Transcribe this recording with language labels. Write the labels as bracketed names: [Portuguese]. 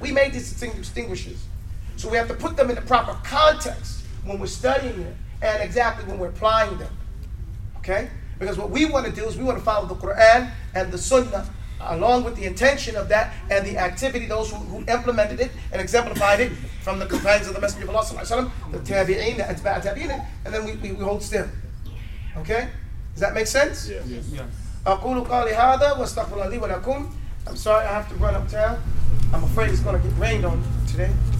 [English] We made these distinguishes. So we have to put them in the proper context when we're studying it and exactly when we're applying them. Okay? Because what we want to do is we want to follow the Quran and the Sunnah along with the intention of that and the activity, those who implemented it and exemplified it from the companions of the Messenger of Allah sallallahu alaihi wasallam, the tabi'in, the atba' tabi'in, and then we hold still. Okay? Does that make sense? Yes. [Arabic] أقول قولي هذا واستغفر لي ولكم. [English] I'm sorry, I have to run uptown. I'm afraid it's going to get rained on today.